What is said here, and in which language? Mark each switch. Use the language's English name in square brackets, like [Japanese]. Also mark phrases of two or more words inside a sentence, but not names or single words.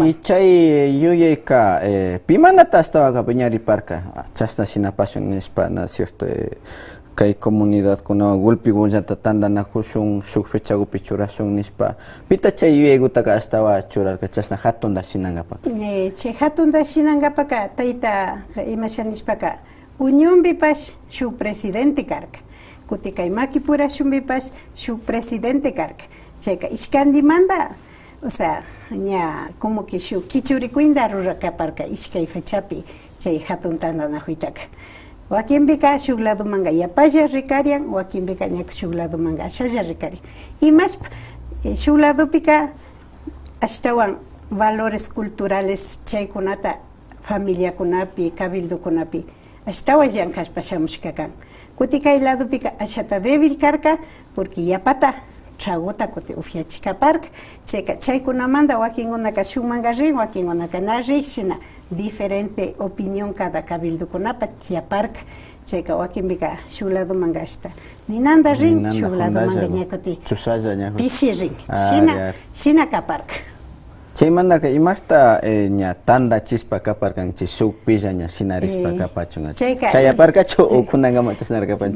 [Quechua] y chay yuyayka pimanata astawaga ñariparka chasna sinapasun nispa na cierto kay comunidad kuna gulpi gunllata tandanakushun shuk fechagupi churasun nispa pita chay yuyaygutaka astawa churarka chasna hatunda shinangapa chay hatunda shinangapaka tayta imashanishpaka Uniónpipash shuk presidente karka kuti kay Makipurashunpipash shuk presidente karka chayka ishkandimanta [Spanish] o sea [Quechua] ña [Spanish] como que [Quechua] shuk kichurikuyta rurakaparka ishkay fechapi chay hatun tandanakuytaka wakinpika shuk ladumanta yapalla rikarian wakinpika ña shuk ladumanta ashalla rikarian imashpa shuk ladupika ashtawan [Spanish] valores culturales [Quechua] chaykunata familiakunapi cabildokunapi ashtawan llankashpa shamushkakan kuti kay ladupika ashata débil karka porque yapata chaguta kuti ufyachikaparka chayka chaykunamanta wakinkunaka shukmanka rin wakinkunaka na rikshina [Spanish] diferente opinión [Quechua] cada cabildokunapa tiyaparka chayka wakinpika shuk ladomanta ashta ninanta rin shuk ladomanta ña kuti pishi rin shina kaparka chaymantaka imashta ña tandachispa kaparkanchik shuk pilla ña shinarispa kapachun chayaparkachu o kunangama chasnarkapanchik